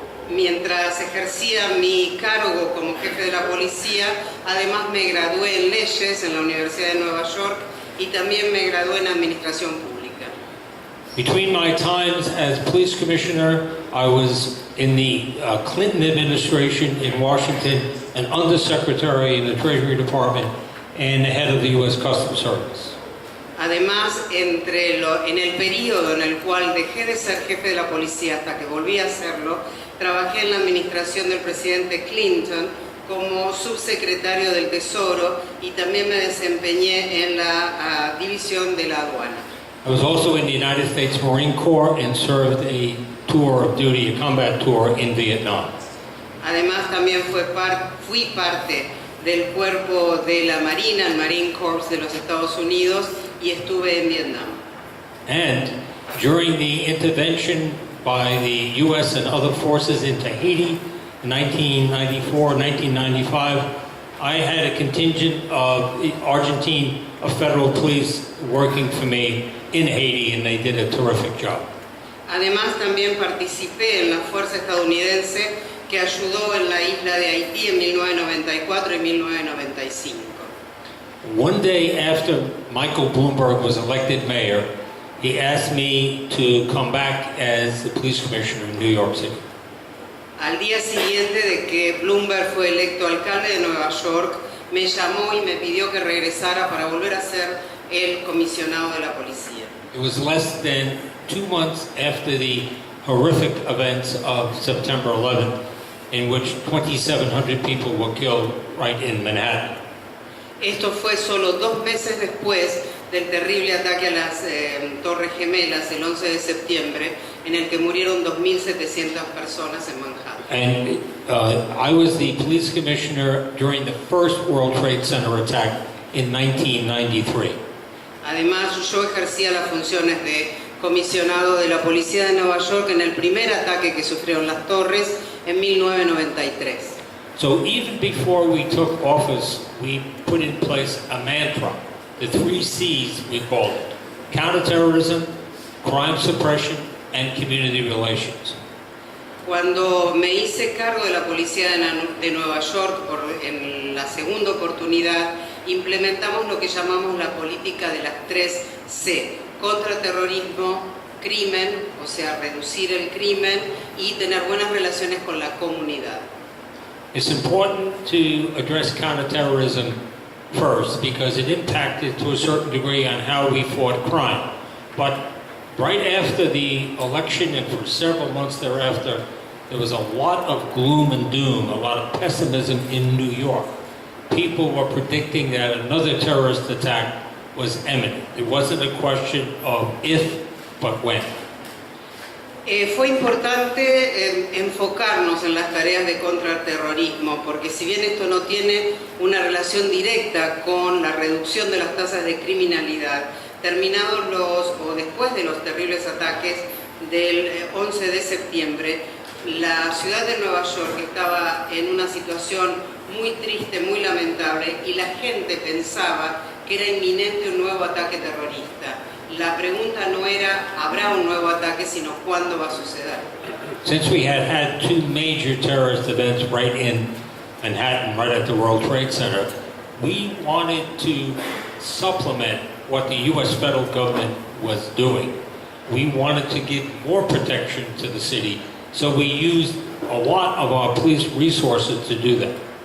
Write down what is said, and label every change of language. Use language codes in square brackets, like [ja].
[es] Mientras ejercía mi cargo como jefe de la policía, además me gradué en leyes en la Universidad de Nueva York y también me gradué en administración pública. [en] Between my times as police commissioner, I was in the Clinton administration in Washington, an undersecretary in the Treasury Department, and the head of the U.S. Customs Service. [es] Además, en el periodo en el cual dejé de ser jefe de la policía hasta que volví a serlo, trabajé en la administración del presidente Clinton como subsecretario del Tesoro y también me desempeñé en la división de la aduana. [en] I was also in the United States Marine Corps and served a tour of duty, a combat tour in Vietnam. [es] Además, también fui parte del cuerpo de la Marina, el Marine Corps de los Estados Unidos, y estuve en Vietnam. [en] And during the intervention by the U.S. and other forces into Haiti in 1994, 1995, I had a contingent of Argentine federal police working for me in Haiti, and they did a terrific job. [es] Además, también participé en la fuerza estadounidense que ayudó en la isla de Haití en 1994 y 1995. [en] One day after Michael Bloomberg was elected mayor, he asked me to come back as the police commissioner in New York City. [es] Al día siguiente de que Bloomberg fue electo alcalde de Nueva York, me llamó y me pidió que regresara para volver a ser el comisionado de la policía. [en] It was less than 2 months after the horrific events of September 11th, in which 2,700 people were killed right in Manhattan. [es] Esto fue solo 2 meses después del terrible ataque a las Torres Gemelas el 11 de septiembre, en el que murieron 2.700 personas en Manhattan. [en] And I was the police commissioner during the first World Trade Center attack in 1993. [es] Además, yo ejercía las funciones de comisionado de la Policía de Nueva York en el primer ataque que sufrieron las Torres en 1993. [en] So even before we took office, we put in place a mantra, the 3 C's we called it: counterterrorism, crime suppression, and community relations. [es] Cuando me hice cargo de la Policía de Nueva York en la segunda oportunidad, implementamos lo que llamamos la política de las 3 C: contraterrorismo, crimen, o sea, reducir el crimen, y tener buenas relaciones con la comunidad. [en] It's important to address counterterrorism first because it impacted to a certain degree on how we fought crime. But right after the election and for several months thereafter, there was a lot of gloom and doom, a lot of pessimism in New York. People were predicting that another terrorist attack was imminent. It wasn't a question of if, but when. [es] Fue importante enfocarnos en las tareas de contraterrorismo, porque si bien esto no tiene una relación directa con la reducción de las tasas de criminalidad, terminados después de los terribles ataques del 11 de septiembre, la ciudad de Nueva York estaba en una situación muy triste, muy lamentable, y la gente pensaba que era inminente un nuevo ataque terrorista. La pregunta no era, ¿habrá un nuevo ataque?, sino ¿cuándo va a suceder? [en] Since we had two major terrorist events right in Manhattan, right at the World Trade Center, we wanted to supplement what the U.S. federal government was doing. We wanted to give more protection to the city, so we used a lot of our police resources to do that.